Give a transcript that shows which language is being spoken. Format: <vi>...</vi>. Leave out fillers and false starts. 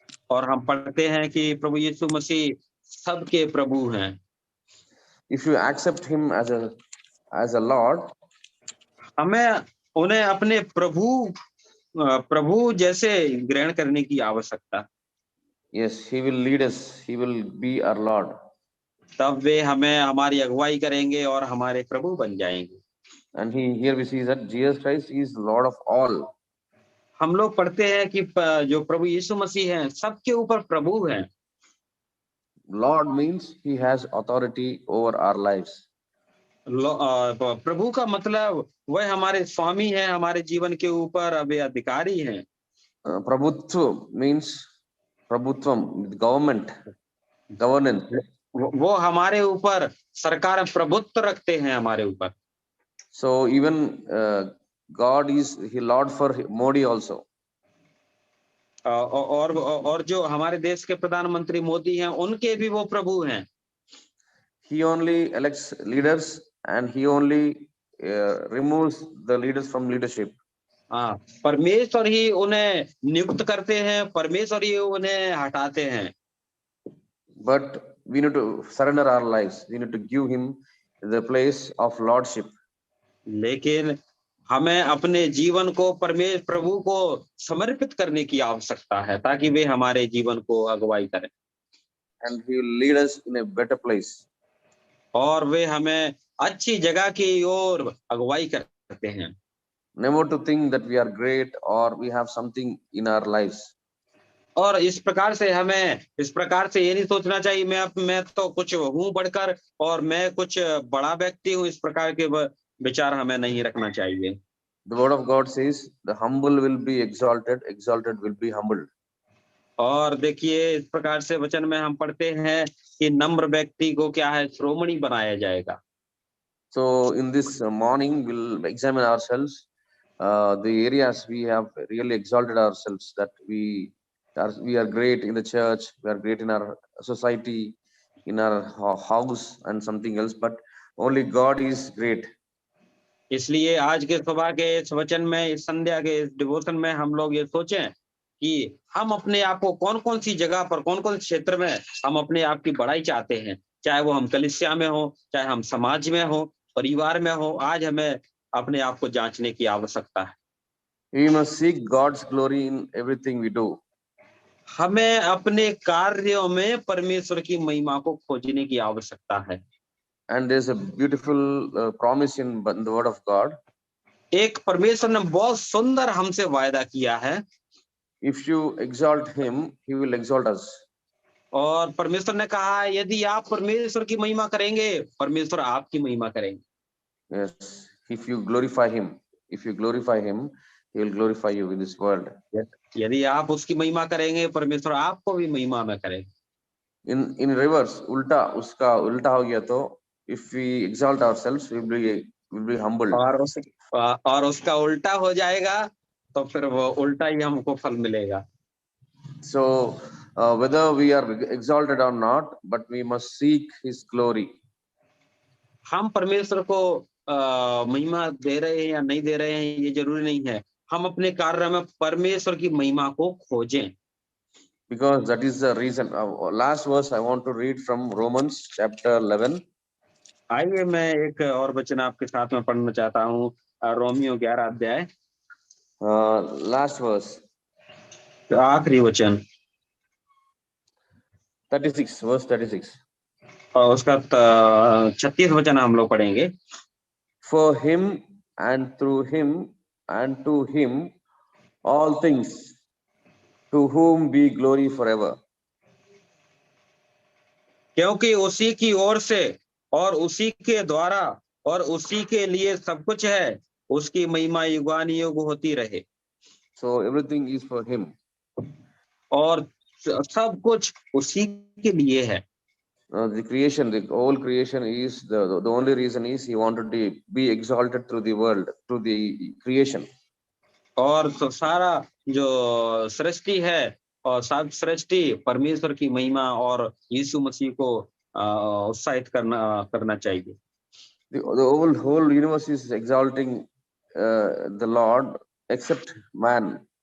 <hi>और हम पढ़ते हैं कि प्रभु यीशु मसीह सबके प्रभु हैं।</hi> <en>If you accept Him as a Lord,</en> <hi>हमें उन्हें अपने प्रभु जैसे ग्रहण करने की आवश्यकता।</hi> <en>yes, He will lead us. He will be our Lord.</en> <hi>तब वे हमें हमारी अगुवाई करेंगे और हमारे प्रभु बन जाएंगे।</hi> <en>And here we see that Jesus Christ is Lord of all.</en> <hi>हम लोग पढ़ते हैं कि जो प्रभु यीशु मसीह हैं सबके ऊपर प्रभु हैं।</hi> <en>Lord means He has authority over our lives.</en> <hi>प्रभु का मतलब वह हमारे स्वामी हैं, हमारे जीवन के ऊपर वे अधिकारी हैं।</hi> <en>Prabhutva means Prabhutvam, government, governance.</en> <hi>वो हमारे ऊपर सरकार प्रभुत्व रखते हैं हमारे ऊपर।</hi> <en>So even God is He Lord for Modi also.</en> <hi>और जो हमारे देश के प्रधानमंत्री मोदी हैं उनके भी वो प्रभु हैं।</hi> <en>He only elects leaders and He only removes the leaders from leadership.</en> <hi>हाँ, परमेश्वर ही उन्हें नियुक्त करते हैं, परमेश्वर ही उन्हें हटाते हैं।</hi> <en>But we need to surrender our lives. We need to give Him the place of lordship.</en> <hi>लेकिन हमें अपने जीवन को प्रभु को समर्पित करने की आवश्यकता है ताकि वे हमारे जीवन को अगुवाई करें।</hi> <en>And He will lead us in a better place.</en> <hi>और वे हमें अच्छी जगह की ओर अगुवाई करते हैं।</hi> <en>Never to think that we are great or we have something in our lives.</en> <hi>और इस प्रकार से ये नहीं सोचना चाहिए मैं तो कुछ हूँ बढ़कर और मैं कुछ बड़ा व्यक्ति हूँ, इस प्रकार के विचार हमें नहीं रखना चाहिए।</hi> <en>The word of God says the humble will be exalted, exalted will be humbled.</en> <hi>और देखिए इस प्रकार से वचन में हम पढ़ते हैं कि नम्र व्यक्ति को क्या है, श्रोमणी बनाया जाएगा।</hi> <en>So in this morning we'll examine ourselves, the areas we have really exalted ourselves, that we are great in the church, we are great in our society, in our house and something else, but only God is great.</en> <hi>इसलिए आज के सुबह के इस वचन में, इस संध्या के इस डिवोशन में हम लोग ये सोचें कि हम अपने आप को कौन कौन सी जगह पर, कौन कौन क्षेत्र में हम अपने आप की बढ़ाई चाहते हैं, चाहे वो हम कलीसिया में हो, चाहे हम समाज में हो, परिवार में हो। आज हमें अपने आप को जांचने की आवश्यकता है।</hi> <en>We must seek God's glory in everything we do.</en> <hi>हमें अपने कार्यों में परमेश्वर की महिमा को खोजने की आवश्यकता है।</hi> <en>And there's a beautiful promise in the word of God.</en> <hi>एक परमेश्वर ने बहुत सुंदर हमसे वायदा किया है,</hi> <en>If you exalt him, he will exalt us.</en> <hi>और परमेश्वर ने कहा है यदि आप परमेश्वर की महिमा करेंगे, परमेश्वर आपकी महिमा करेंगे।</hi> <en>Yes, if you glorify him, he will glorify you in this world.</en> <hi>यदि आप उसकी महिमा करेंगे, परमेश्वर आपको भी महिमा में करेंगे।</hi> <en>In reverse,</en> <hi>उल्टा, उसका उल्टा हो गया तो</hi> <en>if we exalt ourselves, we will be humbled.</en> <hi>और उसका उल्टा हो जाएगा तो फिर वो उल्टा ही हमको फल मिलेगा।</hi> <en>So whether we are exalted or not, but we must seek his glory.</en> <hi>हम परमेश्वर को महिमा दे रहे हैं या नहीं दे रहे हैं ये जरूरी नहीं है, हम अपने कार्य में परमेश्वर की महिमा को खोजें।</hi> <en>Because that is the reason. Last verse I want to read from Romans chapter 11.</en> <hi>आइए मैं एक और वचन आपके साथ में पढ़ना चाहता हूँ, रोमियो 11 अध्याय,</hi> <en>Last verse,</en> <hi>आखिरी वचन</hi> <en>36, verse 36.</en> <hi>और उसका 36 वचन हम लोग पढ़ेंगे।</hi> <en>For him and through him and to him all things, to whom be glory forever.</en> <hi>क्योंकि उसी की ओर से और उसी के द्वारा और उसी के लिए सब कुछ है, उसकी महिमा युगानुयुग होती रहे।</hi> <en>So everything is for him.</en> <hi>और सब कुछ उसी के लिए है।</hi> <en>The creation, the whole creation is the only reason is he wanted to be exalted through the world, through the creation.</en> <hi>और तो सारा जो सृष्टि है और सब सृष्टि परमेश्वर की महिमा और यीशु मसीह को उत्साहित करना चाहिए।</hi> <en>The whole universe is exalting the Lord except man.</en>